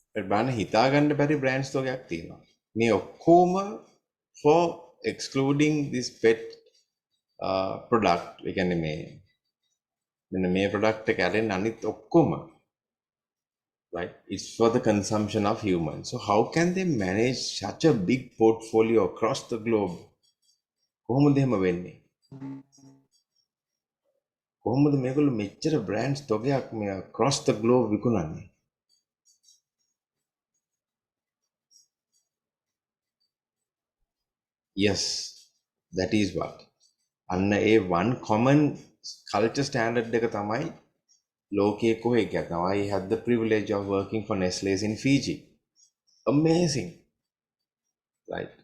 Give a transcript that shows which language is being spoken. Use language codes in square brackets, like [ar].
[si] බලන්න හිතාගන්න බැරි බ්‍රෑන්ඩ්ස් තෝගයක් තියෙනවා. මේ ඔක්කොම [en] for excluding this pet product. [si] ඒ කියන්නේ මෙන්න මේ product එක ඇරෙන්න අනිත් ඔක්කොම, right? [en] It's for the consumption of humans. So how can they manage such a big portfolio across the globe? [si] කොහොමද එහෙම වෙන්නේ? කොහොමද මේගොල්ලෝ මෙච්චර බ්‍රෑන්ඩ්ස් තෝගයක් මේ across the globe විකුණන්නේ? [en] Yes, that is what. [si] අන්න ඒ [en] one common culture standard [si] එක තමයි ලෝකයේ කොහේ කියනවා. [en] I had the privilege of working for Nestle's in Fiji. Amazing. right?